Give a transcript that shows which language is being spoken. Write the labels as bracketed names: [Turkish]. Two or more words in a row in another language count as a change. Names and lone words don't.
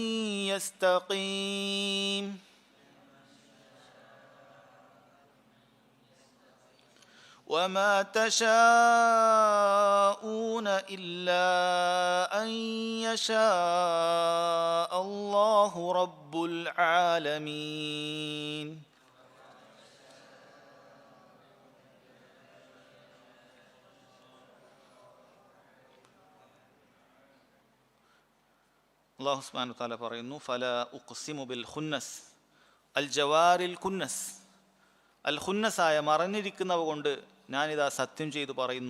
[Arabic] يستقيم وما تشاءون إلا أن يشاء الله رب العالمين. الله سبحانه وتعالى [Malayalam] പറയുന്നു [Arabic] فلا أقسم بالخنس الجوار الكنس, [Malayalam] അൽ ഖുന്നസായ മറഞ്ഞിരിക്കുന്നവ കൊണ്ട് ഞാനിതാ സത്യം ചെയ്തു പറയുന്നു.